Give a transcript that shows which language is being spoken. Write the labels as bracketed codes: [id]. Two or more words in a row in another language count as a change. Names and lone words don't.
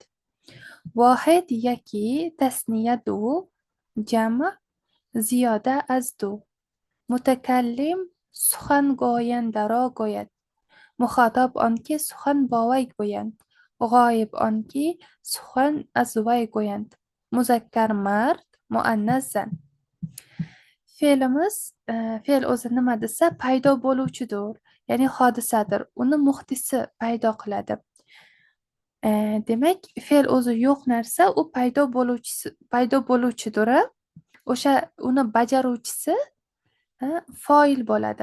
[fa] واحد یکی، تثنیه دو، جمع زیاده از دو. متکلم سخن گوینده را گوید. مخاطب آنکه سخن با وی گویند. غایب آنکه سخن از وی گویند. مذکر مرد، مؤنث زن. [uz] Fe'limiz, fe'l o'zi nima desa, paydo bo'luvchidir, ya'ni hodisadir. Uni muhdisi paydo qiladi. Demak, fe'l o'zi yo'q narsa, u paydo bo'luvchidir. O'sha uni bajaruvchisi foil bo'ladi.